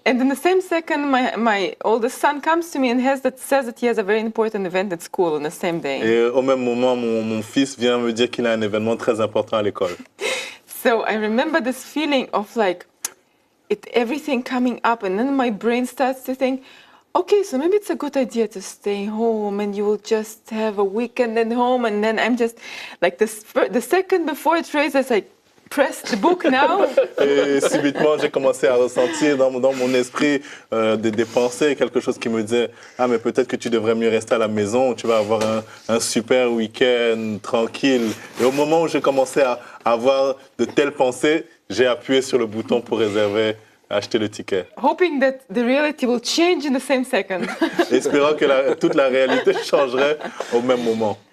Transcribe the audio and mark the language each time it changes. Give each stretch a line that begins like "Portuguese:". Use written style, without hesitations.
English: And in the same second, my oldest son comes to me and says that he has a very important event at school on the same day.
French: Et au même moment, mon fils vient me dire qu'il a un événement très important à l'école.
English: So I remember this feeling of like everything coming up, and then my brain starts to think, okay, so maybe it's a good idea to stay home and you will just have a weekend at home. And then I'm just like the second before it raises, I press the book now.
French: Et subitement, j'ai commencé à ressentir dans mon esprit des pensées, quelque chose qui me disait « Ah, mais peut-être que tu devrais mieux rester à la maison, tu vas avoir un super week-end tranquille. » Et au moment où j'ai commencé à avoir de telles pensées, j'ai appuyé sur le bouton pour réserver, acheter le ticket.
English: Hoping that the reality will change in the same second.
French: Espérant que toute la réalité changerait au même moment.